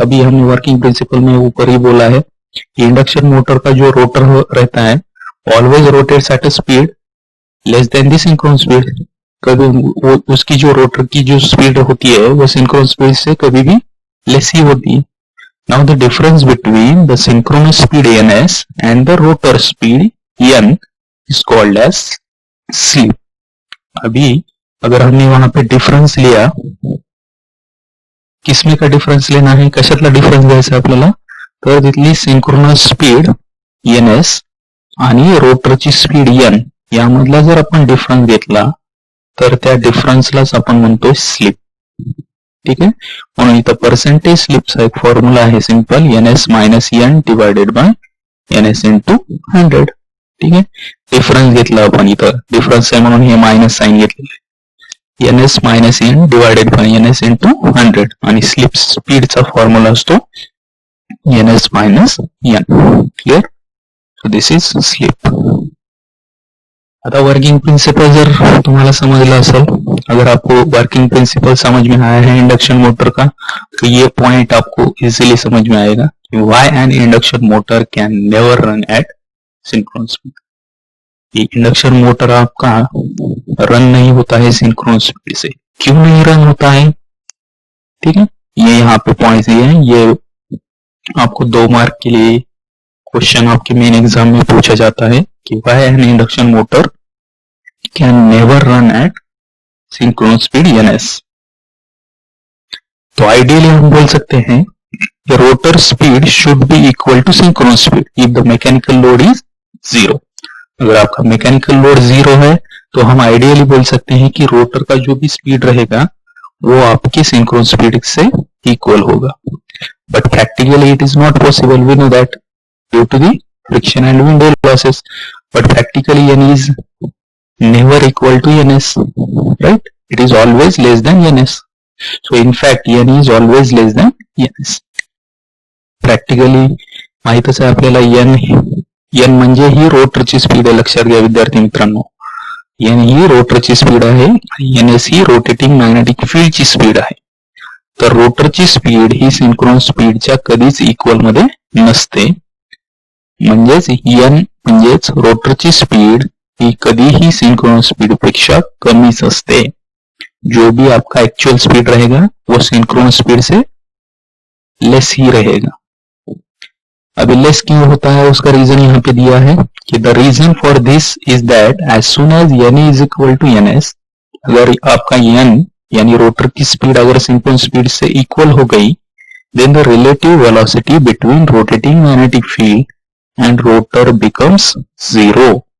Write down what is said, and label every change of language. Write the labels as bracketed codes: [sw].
[hi] अभी हमने working principle में ऊपर ही बोला है कि इंडक्शन मोटर का जो रोटर रहता है [en] always rotates at a speed less than the synchronous speed, [hi] कभी उसकी जो रोटर की जो स्पीड होती है वो सिंक्रोनस स्पीड से कभी भी लेस ही होती है। [en] Now the difference between the synchronous speed ns and the rotor speed n is called as slip. [hi] अभी अगर हमने वहां पे डिफरेंस लिया, किसमें का डिफरेंस लेना है, [mr] कशातला डिफरेंस द्यायचा आपल्याला, तर तिथली सिंक्रोनस स्पीड ns आणि रोटरची स्पीड n यामधला जर आपण डिफरन्स घेतला तर त्या डिफरन्सलाच आपण म्हणतो स्लिप, ठीक आहे। म्हणून इथं पर्सेंटेज स्लिपचा एक फॉर्म्युला आहे simple, ns minus n divided by ns into 100, ठीक आहे। डिफरन्स घेतला आपण, इथं डिफरन्स आहे म्हणून हे मायनस साइन घेतलेलं आहे, ns minus n divided by ns into 100, आणि स्लिप स्पीडचा फॉर्म्युला असतो ns minus n, clear. [en] So this is slip. [mr] आता वर्किंग प्रिंसिपल जर तुम्हाला समझला असल, [hi] अगर आपको वर्किंग प्रिंसिपल समझ में आया है इंडक्शन मोटर का, तो ये पॉइंट आपको इजीली समझ में आएगा कि [en] Why an induction motor can never run at synchronous speed. [hi] कि इंडक्शन मोटर आपका रन नहीं होता है सिंक्रोनस स्पीड से। क्यों नहीं रन होता है? ठीक है, ये यहाँ पे पॉइंट्स दिए हैं, ये आपको 2 मार्क के लिए क्वेश्चन आपके मेन एग्जाम में पूछा जाता है कि [en] Why an induction motor can never run at synchronous speed ns। [hi] तो आइडियली हम बोल सकते हैं [en] the rotor speed should be equal to synchronous speed if the mechanical load is 0। [hi] अगर आपका मैकेनिकल लोड 0 है तो हम आइडियली बोल सकते हैं कि रोटर का जो भी स्पीड रहेगा वो आपकी सिंक्रोनस स्पीड से इक्वल होगा। [en] But practically it is not possible, we know that due to the friction and wind losses, but practically n is never equal to ns, right? It is always less than ns. So in fact n is always less than ns. [mr] Practically माहितच आहे आपल्याला n म्हणजे ही रोटरची speed आहे, लक्षात घ्या विद्यार्थी मित्रांनो, n ही रोटरची speed आहे, ns ही रोटेटिंग मॅग्नेटिक फील्डची स्पीड आहे। तर रोटरची स्पीड ही सिंक्रोनस स्पीडच्या कधीच इक्वल मध्ये नसते, म्हणजेच n म्हणजेच रोटरची स्पीड ही कधीही सिंक्रोनस स्पीड पेक्षा कमीच असते। [hi] जो भी आपका एक्चुअल स्पीड रहेगा वो सिंक्रोनस स्पीड से लेस ही रहेगा। अभी लेस क्यों होता है उसका रीजन यहाँ पे दिया है कि [en] the reason for this is that as soon as n is equal to ns, [hi] अगर आपका n यानी रोटर की स्पीड अगर सिंक्रोनस स्पीड से इक्वल हो गई, [en] Then the relative velocity between rotating magnetic field and rotor becomes 0।